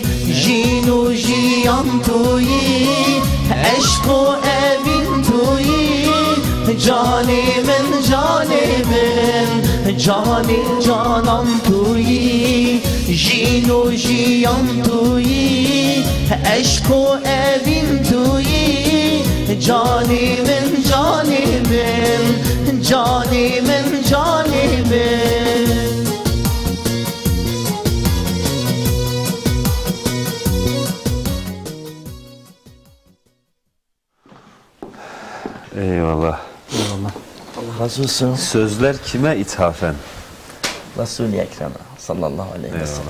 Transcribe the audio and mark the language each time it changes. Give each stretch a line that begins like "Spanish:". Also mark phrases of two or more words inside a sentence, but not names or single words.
Kurdish: jinu jiyan tuyi, eşko evin tuyi, canimin canimin, cani canan tuyi, jinu jiyan tuyi, eşko evin tuyi, canimin canimin, canimin canimin.
Turkish: Eyvallah. Allah razı olsun. Sözler kime ithafen? Resul-i Ekrem'e
Arabic: صلى الله عليه وسلم.